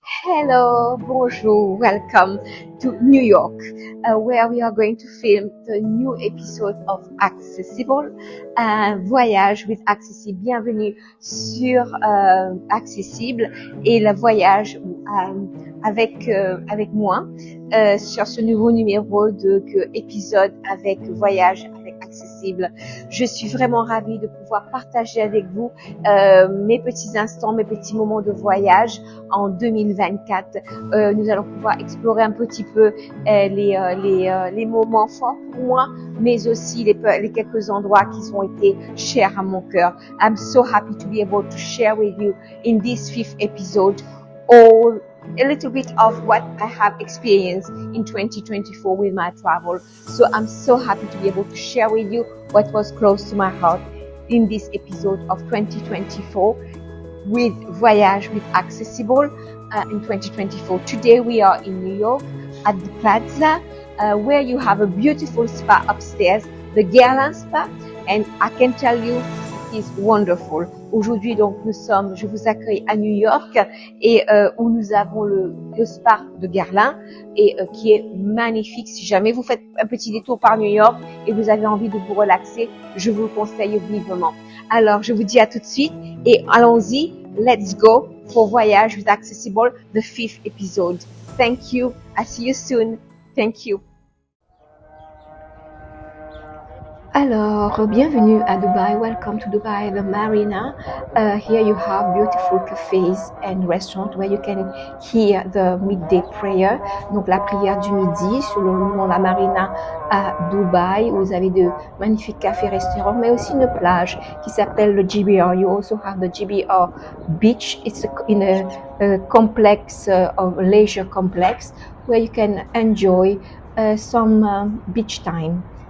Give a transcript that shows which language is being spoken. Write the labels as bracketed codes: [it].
[en] Hello, bonjour, welcome to New York, where we are going to film the new episode of Accessible, voyage with Accessible. [fr] Bienvenue sur Accessible et le voyage avec moi sur ce nouveau numéro de épisode avec voyage avec Accessible. Je suis vraiment ravie de pouvoir partager avec vous mes petits instants, mes petits moments de voyage en 2024. Nous allons pouvoir explorer un petit peu les moments forts pour moi, mais aussi les quelques endroits qui ont été chers à mon cœur. [en] I'm so happy to be able to share with you in this 5th episode a little bit of what I have experienced in 2024 with my travel. So I'm so happy to be able to share with you what was close to my heart in this episode of 2024 with Voyage with Accessible in 2024. Today we are in New York at the Plaza where you have a beautiful spa upstairs, the Guerlain Spa, and I can tell you it is wonderful. [fr] Aujourd'hui, donc, je vous accueille à New York et où nous avons le spa de Guerlain et qui est magnifique. Si jamais vous faites un petit détour par New York et vous avez envie de vous relaxer, je vous le conseille vivement. Alors, je vous dis à tout de suite et allons-y. [en] Let's go for Voyage with Accessible, the 5th episode. Thank you. I see you soon. Thank you. [fr] Alors, bienvenue à Dubai. [en] Welcome to Dubai, the Marina. Here you have beautiful cafes and restaurants where you can hear the midday prayer. [fr] Donc, la prière du midi sur le long de la Marina à Dubaï. Vous avez de magnifiques cafés-restaurants, mais aussi une plage qui s'appelle le GBR. [en] You also have the GBR beach. It's in a complex, of leisure complex where you can enjoy some beach time.